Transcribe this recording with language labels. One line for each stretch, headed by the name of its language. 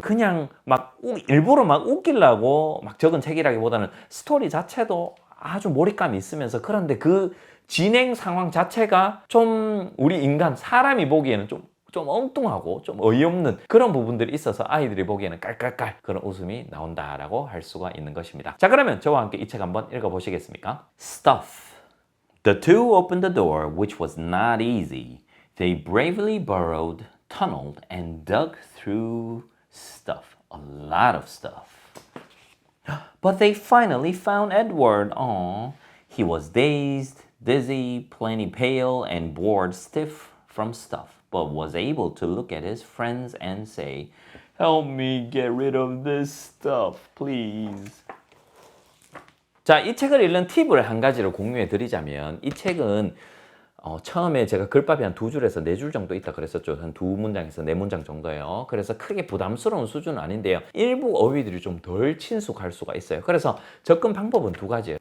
Korean: 그냥 막 일부러 막 웃기려고 막 적은 책이라기보다는 스토리 자체도 아주 몰입감이 있으면서 그런데 그 진행 상황 자체가 좀 우리 인간 사람이 보기에는 좀 엉뚱하고 좀 어이없는 그런 부분들이 있어서 아이들이 보기에는 깔깔깔 그런 웃음이 나온다라고 할 수가 있는 것입니다. 자, 그러면 저와 함께 이 책 한번 읽어보시겠습니까?
English: Stuff. The two opened the door, which was not easy. They bravely burrowed, tunneled, and dug through stuff. A lot of stuff. But they finally found Edward. Aw. He was dazed, dizzy, plenty pale, and bored stiff from stuff, but was able to look at his friends and say, "Help me get rid of this stuff, please."
Korean: 자, 이 책을 읽는 팁을 한 가지를 공유해 드리자면 이 책은 처음에 제가 글밥이 한 2줄에서 4줄 정도 있다 그랬었죠. 한 2문장에서 4문장 정도예요. 그래서 크게 부담스러운 수준은 아닌데요. 일부 어휘들이 좀 덜 친숙할 수가 있어요. 그래서 접근 방법은 2가지예요.